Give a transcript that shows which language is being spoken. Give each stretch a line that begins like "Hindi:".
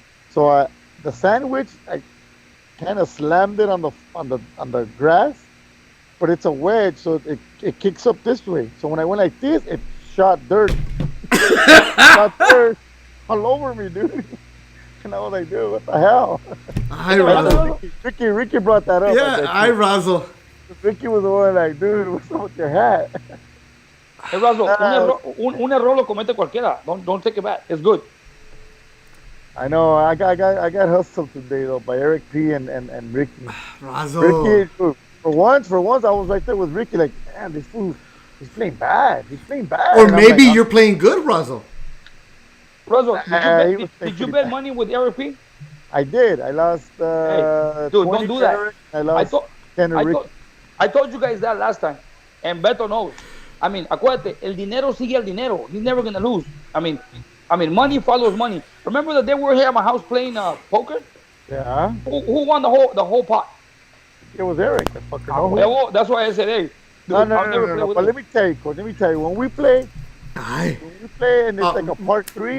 English: So the sandwich, I kind of slammed it on the grass, but it's a wedge, so it kicks up this way. So when I went like this, it shot dirt. Shot dirt all over me, dude. And I was like, dude, what the hell? Hi, Razo. Ricky brought that up. Yeah, hi, Razo. Ricky was the one like, dude, what's up with your hat?
Spanish: Hey, Razo, un error lo comete cualquiera.
English: Don't take it back. It's good. I know. I got hustled today though by Eric P and Ricky. Razo. Ricky, for once, I was right there with Ricky. Like, man, this fool, he's playing bad. Or maybe you're playing good, Razo. Razo, did you bet money with Eric P? I did. I lost. Hey, dude, don't do that. I lost. I told you guys that last time, and Beto knows. I mean,
Spanish: acuérdate, el dinero sigue el dinero.
English: He's never gonna lose. I mean, money follows money. Remember the day we were here at my house playing poker? Yeah. Who won the whole pot? It was Eric. The fucker. That's why I said, hey. Dude, no. But let me tell you, Coach. When we play, and it's like a part 3.